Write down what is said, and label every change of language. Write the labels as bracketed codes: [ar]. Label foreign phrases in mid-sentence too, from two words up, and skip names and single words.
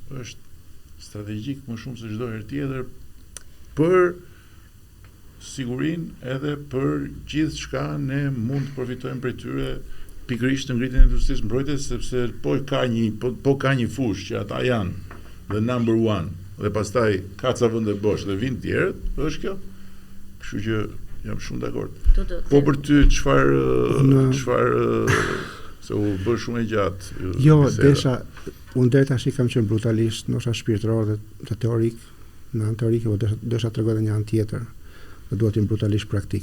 [sq] është strategjik më shumë se çdo herë tjetër për sigurinë edhe për gjithë çka ne mund të përfitojmë prej tyre pikërisht në ngritjen e industrisë mbrojtjes, sepse po ka një fushë që ata janë [en] the number one [sq] dhe pastaj ka ca vende bosh dhe vin tjerët, është kjo. Kështu që jam shumë dakord. Po për ty çfarë se u bë shumë e gjatë. Jo, unë deri tash kam qenë brutalisht, ndoshta shpirtëror dhe teorik, në anë teorike, po desha tregoj një anë tjetër, dhe duhet të brutalisht praktik.